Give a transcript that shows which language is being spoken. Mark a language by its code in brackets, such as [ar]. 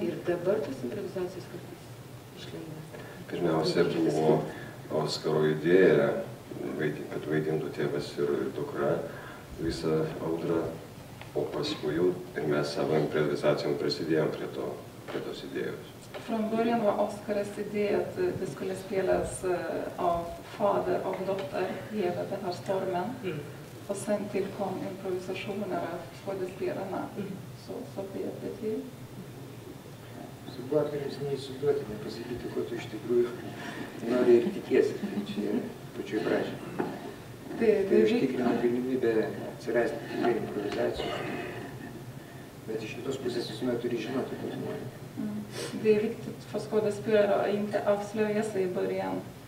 [lt] Ir dabar tas improvizacijos kartais išleina. Pirmiausia buvo Oskaro idėja, kad vaidintų tėvas ir dukra visą audrą, o paskui jau ir mes savo improvizacijom prisidėjom prie tos idėjos. [sv] Från början var Oskaras idé att det skulle spelas av fader och dotter, hela den här stormen. Och sen tillkom improvisationer av skådespelarna. Så blev det till. [lt] Su aktoriais neįsivaizduoti, nepasakyti, ko tu iš tikrųjų nori ir tikiesi. Tai čia pačioj pradžioj. Tai užtikrina galimybę atsirasti tikrai improvizacijų. Bet iš kitos pusės visuomet turi žinoti tos žmonės. [sv] Det är viktigt för skådespelare att inte avslöja sig i början.